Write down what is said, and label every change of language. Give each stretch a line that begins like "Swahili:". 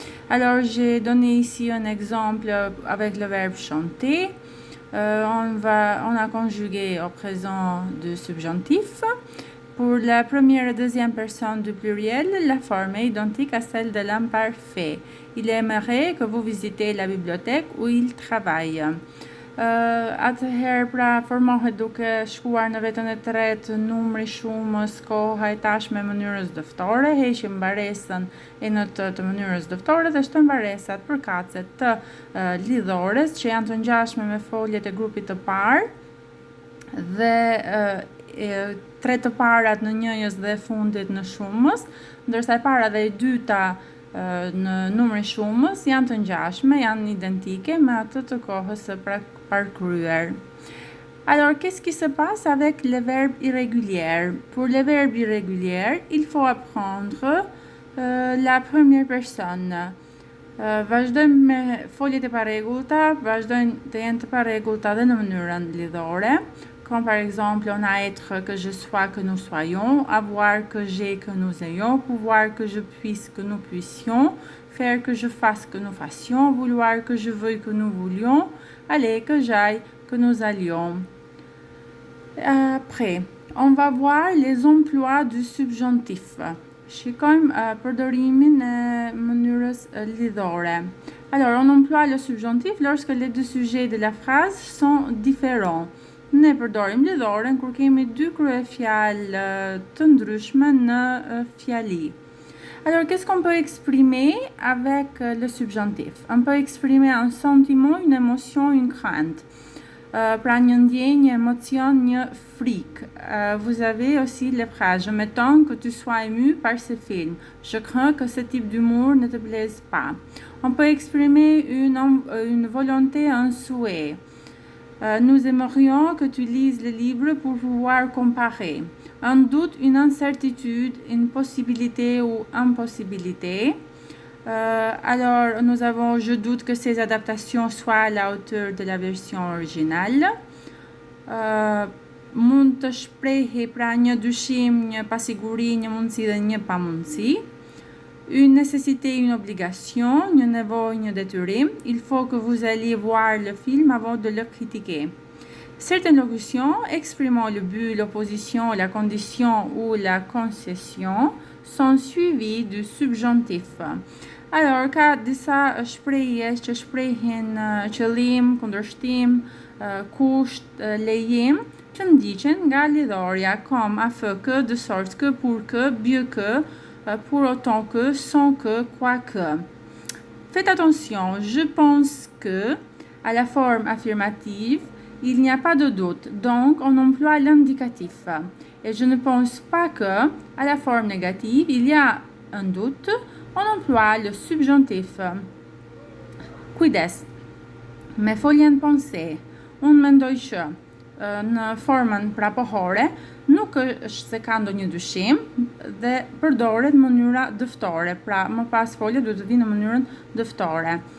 French: Alors, j'ai donné ici un exemple avec le verbe chanter. On a conjugué au présent du subjonctif. Pour la première et deuxième personne du pluriel, la forme est identique à celle de l'imparfait. Il aimerait que vous visitez la bibliothèque où il travaille.
Albanian: Atëherë pra formohet duke shkuar në vetën e tretë numri shumës, koha e tashme, mënyrës dëftore, heqim mbaresën e në të mënyrës dëftore dhe shtojmë mbaresat përkatëse të lidhores që janë të ngjashme me foljet e grupit të parë dhe tre të parat në njëjës dhe fundit në shumës, ndërsa e para dhe e dyta në numrin shumës janë të ngjashme, janë identique me atë të kohës së parcourir.
French: Alors, qu'est-ce qui se passe avec les verbes irréguliers? Pour les verbes irréguliers, il faut apprendre la première personne.
Albanian: Vazhdojmë me foljet e parregullta, vazhdojnë të jenë të parregullta dhe në mënyrën lidhore.
French: Comme par exemple, on a être, que je sois, que nous soyons, avoir, que j'ai, que nous ayons, pouvoir, que je puisse, que nous puissions, faire, que je fasse, que nous fassions, vouloir, que je veuille, que nous voulions, aller, que j'aille, que nous allions. Après, on va voir les emplois du subjonctif.
Albanian: Shikojmë përdorimin e mënyrës lidhore.
French: Alors, on emploie le subjonctif lorsque les deux sujets de la phrase sont différents.
Albanian: Ne përdorim lidhoren kur kemi dy kryefjalë të ndryshme në fjali.
French: Alors, qu'est-ce qu'on peut exprimer avec le subjonctif? On peut exprimer un sentiment, une émotion, une crainte.
Albanian: Pra një ndjenjë, një émotion, një frikë.
French: Vous avez aussi les phrases. Je m'étonne que tu sois ému par ce film. Je crains que ce type d'humour ne te plaise pas. On peut exprimer une volonté, un souhait. Nous aimerions que tu lises le livre pour pouvoir comparer. Un doute, une incertitude, une possibilité ou impossibilité. Alors, nous avons « Je doute que ces adaptations soient à la hauteur de la version originale ».
Albanian: Mund të shprehi pra një dyshim, një pasiguri, një mundësi dhe një pamundësi.
French: Une nécessité, une obligation, une
Albanian: nevojë, një detyrim.
French: Il faut que vous alliez voir le film avant de le critiquer. Certaines locutions exprimant le but, l'opposition, la condition ou la concession sont suivies du subjonctif. Alors,
Albanian: ka disa shprehje që shprehin qëllim, kundërshtim, kusht, lejim, që ndiqen nga lidhorja,
French: comme afin que, de sorte que, pour que, mieux que, pour autant que, sans que, quoique. Faites attention, je pense que, à la forme affirmative, il n'y a pas de doute, donc on emploie l'indicatif. Et je ne pense pas que, à la forme négative, il y a un doute, on emploie le subjonctif.
Albanian: Kujdes, me foljen pensée, unë mendoj që në formën prapohore nuk është se ka ndonjë dyshim dhe përdoret mënyra dëftore, pra më pas folja duhet të vinë në mënyrën dëftore.